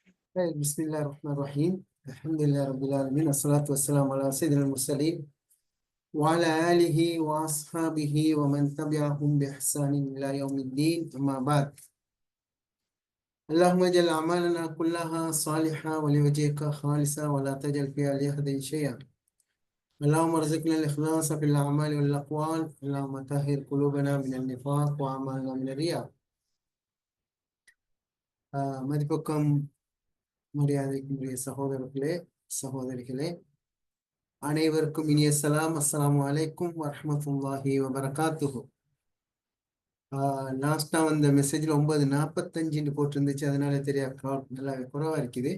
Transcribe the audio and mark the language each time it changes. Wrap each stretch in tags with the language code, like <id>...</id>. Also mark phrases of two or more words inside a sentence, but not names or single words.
<ar>طيب، بسم الله الرحمن الرحيم. الحمد لله رب العالمين، الصلاة والسلام على سيدنا المرسلين وعلى آله وأصحابه ومن تبعهم بإحسان إلى يوم الدين، أما بعد. اللهم اجعل أعمالنا كلها صالحة ولوجهك خالصة ولا تجعل فيها لأحد شيئا. اللهم ارزقنا الإخلاص في الأعمال والأقوال. اللهم طهر قلوبنا من النفاق وأعمالنا من الرياء.</ar> <ta>மதிப்புக்கும் மரியாதைக்குரிய சகோதரர்களே, சகோதரிகளே, அனைவருக்கும் இனிய சலாம்.</ta> <ar>السلام عليكم ورحمة الله وبركاته.</ar> <ta>லாஸ்டா வந்த மெசேஜ்ல 9:45 போட்டிருந்துச்சு, அதனால நல்லா குறைவா இருக்குது.</ta>